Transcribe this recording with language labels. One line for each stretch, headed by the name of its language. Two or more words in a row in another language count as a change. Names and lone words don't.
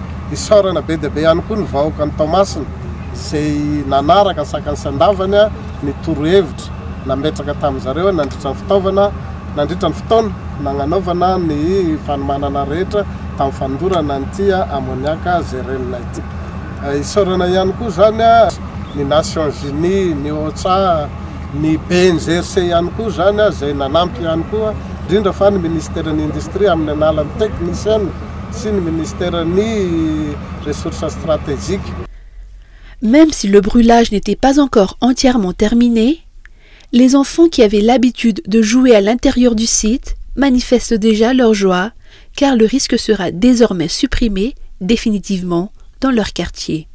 Malagasy: Isaorana be dia be ihany koa ny vahoaka ny Toamasina zay nanaraka ny sakany sy andavany ny torohevitra nametraka tamin'izareo nandritra ny fitaovana nandritra ny fotoana nagnanaovana ny fanomanana rehetra tamin'ny fandorana nytia amoniaka zerenina ity. Isaorana ihany koa zany ny Nations Unies, ny OCHA, ny PNGRC ihany koa zany zay nanampy ihany koa indrindra fa ny ministèren'ny industrie amin'ny alalan'ny technicienne sy ny ministèren'ny
French: ressources stratégiques. Même si le brûlage n'était pas encore entièrement terminé, les enfants qui avaient l'habitude de jouer à l'intérieur du site manifestent déjà leur joie car le risque sera désormais supprimé définitivement dans leur quartier.